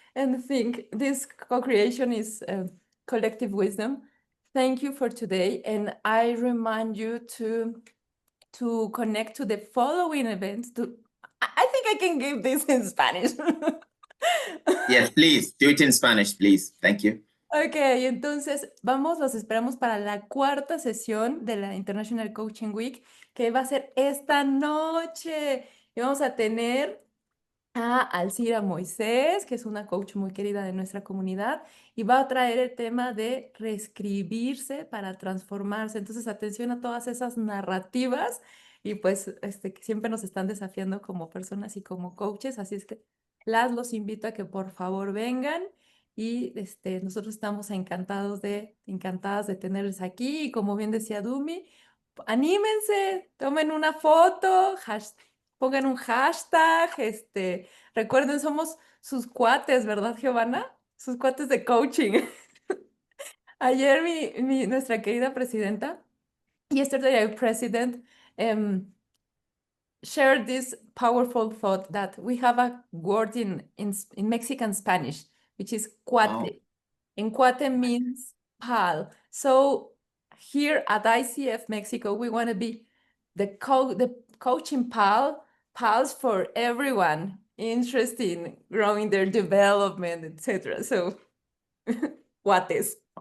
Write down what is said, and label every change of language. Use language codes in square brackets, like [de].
[en] And I think this co-creation is collective wisdom. Thank you for today. And I remind you to connect to the following events. I think I can give this in Spanish. Yes, please do it in Spanish, please. Thank you. [es] Ok, entonces los esperamos para la 4ª sesión de la International Coaching Week, que va a ser esta noche. Y vamos a tener a Alcira Moisés, que es una coach muy querida de nuestra comunidad, y va a traer el tema de reescribirse para transformarse. Entonces, atención a todas esas narrativas, y pues que siempre nos están desafiando como personas y como coaches, así es que los invito a que por favor vengan. Y nosotros estamos encantadas de tenerles aquí. Y como bien decía Dumi, anímense, tomen una foto, pongan un hashtag, recuerden, somos sus cuates, ¿verdad, Giovanna? Sus cuates de coaching. Ayer nuestra querida presidenta, [en] yesterday our president, shared this powerful thought that we have a word in Mexican Spanish, which is cuate. Oh. And cuate means pal. So here at ICF Mexico, we want to be the coaching pals for everyone interested in growing their development, etc. So, cuates.